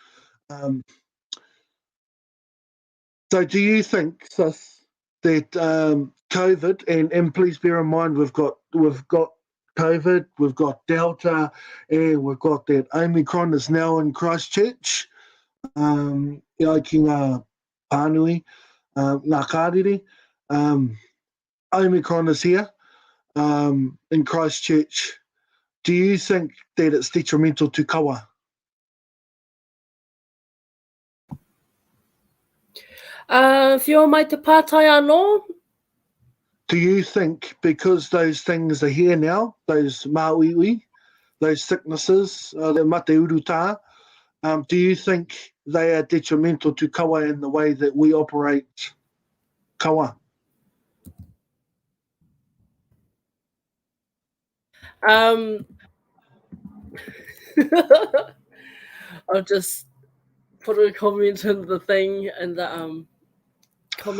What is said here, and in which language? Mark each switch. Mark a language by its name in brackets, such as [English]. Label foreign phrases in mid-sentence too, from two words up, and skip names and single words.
[English] So do you think, Sis, that COVID, and please bear in mind we've got COVID, we've got Delta, and we've got that Omicron is now in Christchurch, you know, [Māori] ki ngā pānui, ngā kārere, [English] Omicron is here in Christchurch. Do you think that it's detrimental to kawa? [Māori] Whio mai te pātai anō? [English] Do you think because those things are here now, those māuiui, those sicknesses, the [Māori] mate uruta, [English] do you think they are detrimental to kawa in the way that we operate kawa? I'll just put a comment in the thing and the comment.